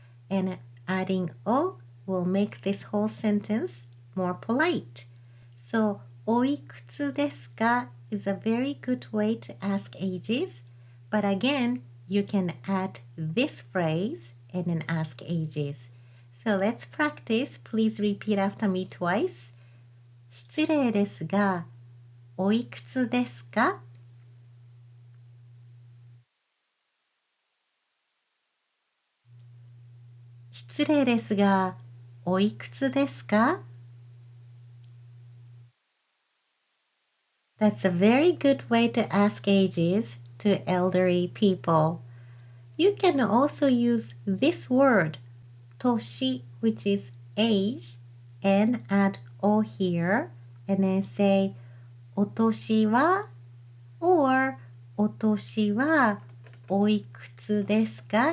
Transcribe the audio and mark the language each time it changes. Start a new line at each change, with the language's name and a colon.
English: And adding o will make this whole sentence more polite. So
Japanese: おいくつですか
English: is a very good way to ask ages, but again, you can add this phrase and then ask ages. So let's practice. Please repeat after me twice.
Japanese: 失礼ですが、おいくつですか? 失礼ですが、おいくつですか?
English: That's a very good way to ask ages to elderly people. You can also use this word, 年, which is age, and add o here, and then say
Japanese: お年は
English: or
Japanese: お年はおいくつですか?